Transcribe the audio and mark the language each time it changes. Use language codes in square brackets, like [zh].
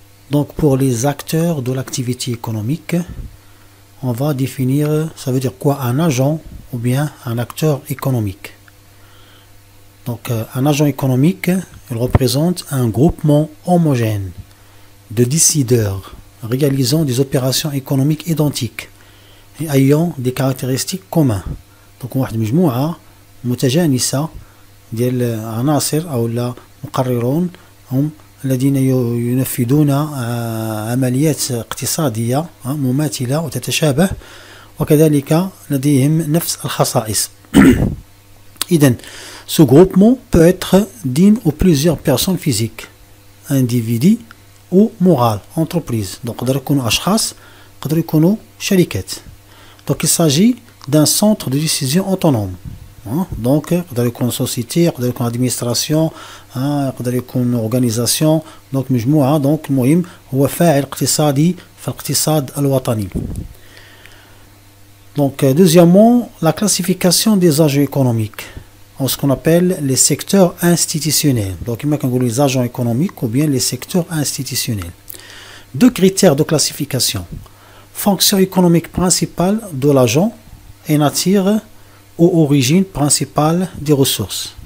[fr] Donc pour les acteurs de l'activité économique, on va définir, ça veut dire quoi, un agent ou bien un acteur économique. Donc un agent économique, il représente un groupement homogène de décideurs réalisant des opérations économiques identiques et ayant des caractéristiques communes. Donc [ar] واحد مجموعة متجانسة ديال عناصر أو مقررون هم الذين ينفذون عمليات اقتصادية مماثلة وتتشابه وكذلك لديهم نفس الخصائص. إذن [fr] ce groupement peut être d'une ou plusieurs personnes physiques, individus ou morales, entreprises. Donc, [ar] يقدروا يكونوا أشخاص، يقدروا يكونوا شركات. [fr] Donc, il s'agit d'un centre de décision autonome. Donc, [ar] يقدر يكون société، يقدر يكون administration، يقدر يكون organisation. [fr] Donc, [ar] مجموعة. [fr] Donc, [ar] المهم هو فاعل اقتصادي في الاقتصاد الوطني. [fr] Donc, deuxièmement, la classification des agents économiques en ce qu'on appelle les secteurs institutionnels. Donc, il y a les agents économiques ou bien les secteurs institutionnels. Deux critères de classification. Fonction économique principale de l'agent et nature ou origine principale des ressources.